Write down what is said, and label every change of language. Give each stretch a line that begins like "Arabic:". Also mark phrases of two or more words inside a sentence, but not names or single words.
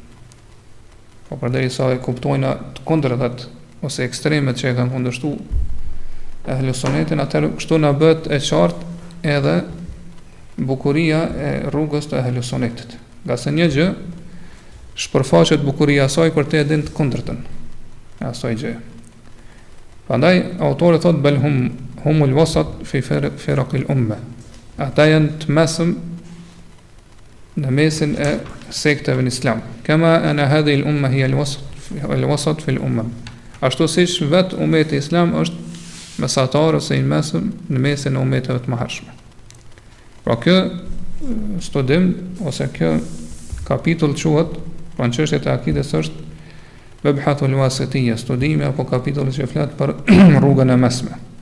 Albanian: Po përderisa e kuptojnë të kundërtat ose ekstremet që e kanë kundërshtuar Ehlu Sunetin, atëherë kështu na bëhet e qartë edhe bukuria e rrugës të Ehlu Sunetit. Nga se një gjë shpërfaqet bukuria e saj kur te e din të kundërtën e asaj gjë. Prandaj autori thot
Arabic: بل هم الوسط في فرق الأمة.
Albanian: Ata janë të mesëm në mesin e sekteve në Islam.
Arabic: كما أن هذه الأمة هي الوسط في الأمة.
Albanian: Ashtu siç vet umeti Islam është mesatar ose i mesëm në mesin e umeteve të mëhershme. Pra kjo studim ose kjo kapitull quhet pra në çështjet e akides është Ehlu Uasitije, studimi apo kapitulli që flet për rrugën e mesme.